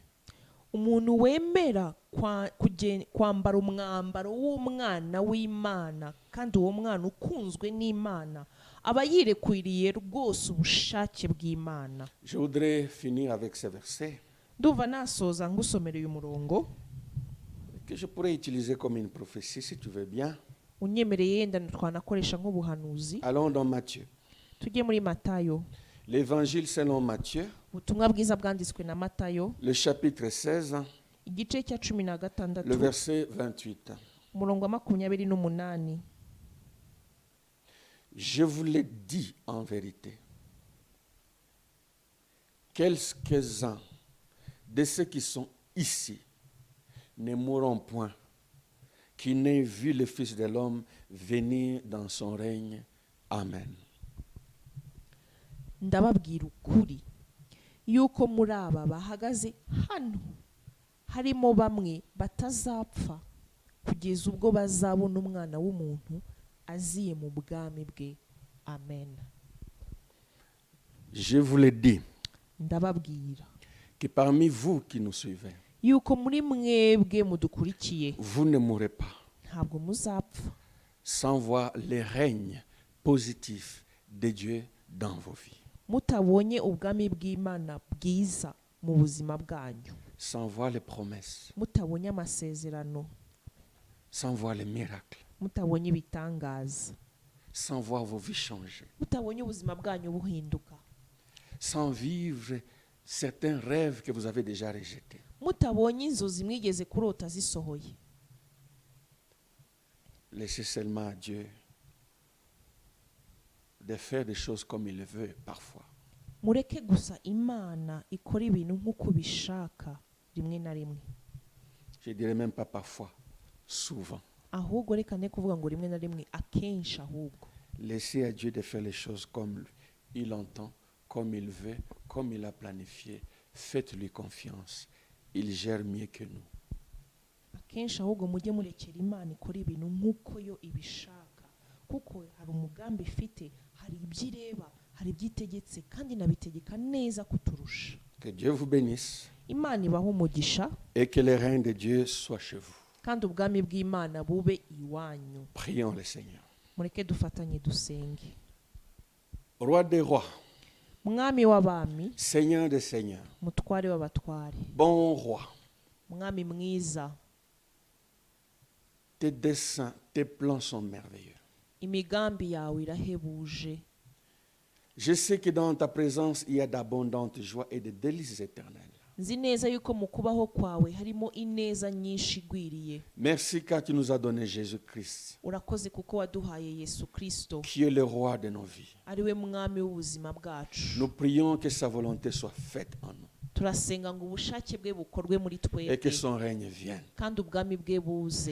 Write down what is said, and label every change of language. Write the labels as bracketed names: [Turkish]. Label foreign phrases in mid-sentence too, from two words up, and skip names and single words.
[Kinyarwanda] Umuntu wemera kwambara umwambaro w'umwana w'Imana kandi uwo mwana ukunzwe n'Imana aba yirekwiriye rwose ubushake bw'Imana. [French] Je voudrais finir avec ce verset [Kinyarwanda] Ndumva nasoza ngusomera uyu murongo [French] que je pourrais utiliser comme une prophétie si tu veux bien. [Kinyarwanda] unyemereye, yenda twanakoresha nk'ubuhanuzi. [French] Allons dans Matthieu. [Kinyarwanda] Tujye muri Matayo, [French] L'évangile selon Matthieu, [Kinyarwanda] ubutumwa bwiza bwanditswe na Matayo, [French] le chapitre 16, [Kinyarwanda] igice cya 16, [French] le verset 28. [Kinyarwanda] umurongo wa 28. [French] Je vous l'ai dit en vérité, quelques-uns de ceux qui sont ici ne mourront point, qui n'aient vu le Fils de l'homme venir dans son règne. Amen. [Kinyarwanda] Ndababwira ukuri yuko muri aba bahagaze hano harimo bamwe batazapfa kugeza ubwo bazabona umwana w'umuntu aziye mu bwami bwe. Amen. [French] Je vous l'ai dit [Kinyarwanda] Ndababwira [French] que parmi vous qui nous suivez, [Kinyarwanda] yuko muri mwebwe mudukurikiye [French] vous ne mourrez pas [Kinyarwanda] ntabwo muzapfa [French] sans voir le règne positif de Dieu dans vos vies, [Kinyarwanda] mutabonye ubwami bw'Imana bwiza mu buzima bwanyu, [French] sans voir les promesses, [Kinyarwanda] mutabonye amasezerano, [French] sans voir les miracles, [Kinyarwanda] mutabonye ibitangaza, [French] sans voir vos vies changer, [Kinyarwanda] mutabonye ubuzima bwanyu buhinduka, [French] sans vivre certains rêves que vous avez déjà rejetés. [Kinyarwanda] mutabonye inzozi mwigeze kurota zisohoye. [French] Laissez seulement à Dieu de faire des choses comme il le veut parfois. [Kinyarwanda] Mureke gusa Imana ikora ibintu nk'uko bishaka rimwe na rimwe. [French] Je dirais même pas parfois, souvent. [Kinyarwanda] Ahubwo reka ne kuvuga ngo rimwe na rimwe, akenshi ahubwo. [French] Laissez à Dieu de faire les choses comme il entend, comme il veut, comme il a planifié. Faites-lui confiance. Il gère mieux que nous. [Kinyarwanda] Akenshi ahubwo mujye murekera Imana ikora ibintu nk'uko yo ibishaka, kuko hari umugambi ifite, hari ibyo ireba, hari ibyo itegetse, kandi nabitegeka neza kuturusha. [French] Que Dieu vous bénisse [Kinyarwanda] Imana ibahe umugisha [French] et que le règne de Dieu soit chez vous. [Kinyarwanda] kandi ubwami bw'Imana bube iwanyu. [French] Prions le Seigneur. [Kinyarwanda] Mureke dufatanye dusenge. [French] Roi des rois, [Kinyarwanda] Mwami w'abami, [French] Seigneur des seigneurs, [Kinyarwanda] mutware w'abatware, [French] bon roi, [Kinyarwanda] mwami mwiza, [French] tes desseins, tes plans sont merveilleux. [Kinyarwanda] imigambi yawe irahebuje. [French] Je sais que dans ta présence, il y a d'abondantes joies et de délices éternelles. [Kinyarwanda] Nzi neza yuko mu kubaho kwawe harimo ineza nyinshi igwiriye. [French] Merci car tu nous as donné Jésus-Christ, [Kinyarwanda] Urakoze kuko waduhaye Yesu Kristo, [French] qui est le roi de nos vies. [Kinyarwanda] ari we mwami w'ubuzima bwacu. [French] Nous prions que sa volonté soit faite en nous [Kinyarwanda] Turasenga ngo ubushake bwe bukorwe muri [French] et que [Kinyarwanda] twebwe [French] son règne vienne. [Kinyarwanda] kandi ubwami bwe buze.